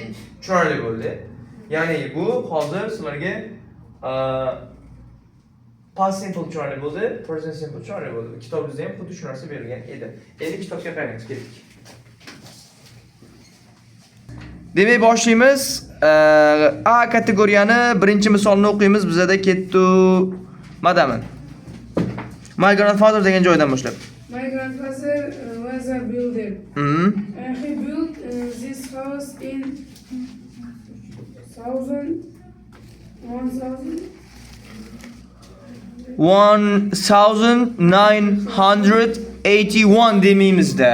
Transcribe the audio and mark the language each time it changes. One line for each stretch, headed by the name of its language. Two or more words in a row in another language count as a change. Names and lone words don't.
Uzbek: Tushunarli bo'ldi. Ya'ni bu hozir sizlarga
English: past simple
Uzbek: tushunarli bo'ldi,
English: present simple
Uzbek: tushunarli bo'ldi. Kitobimizda ham xuddi shu narsa berilgan edi. Endi kitobga qaraymiz, ketdik. Demak, boshlaymiz. A kategoriyani birinchi misolni o'qiymiz. Bizada ketdi. Madamin.
English: My grandfather
Uzbek: degan joydan boshlab.
English: My grandfather was a builder. He built this house in
Uzbek: 1981 deymizda.